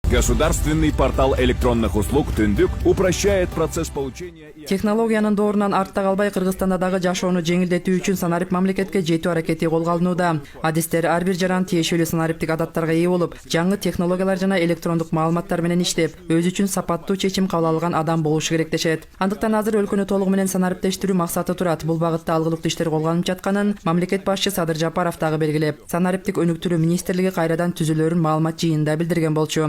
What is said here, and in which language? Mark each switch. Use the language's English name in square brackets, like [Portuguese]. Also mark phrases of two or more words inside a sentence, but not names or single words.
[Russian] Государственный портал электронных услуг «Түндүк» упрощает процесс получения и... [Kyrgyz] Технологиянын доорунан артта калбай Кыргызстанда дагы жашоону жеңилдетүү үчүн санарип мамлекетке жетүү аракети колго алынууда. Адистер ар бир жаран тиешелүү санариптик адаттарга ээ болуп, жаңы технологиялар жана электрондук маалыматтар менен иштеп, өзү үчүн сапаттуу чечим кабыл алган адам болушу керек дешет. Андыктан азыр өлкөнү толугу менен санариптештирүү максаты турат. Бул багытта алгылыктуу иштер колго алынып жатканын мамлекет башчы Садыр Жапаров дагы белгилеп, санариптик өнүктүрүү министрлиги кайрадан түзүлөрүн маалымат жыйынында билдирген болчу.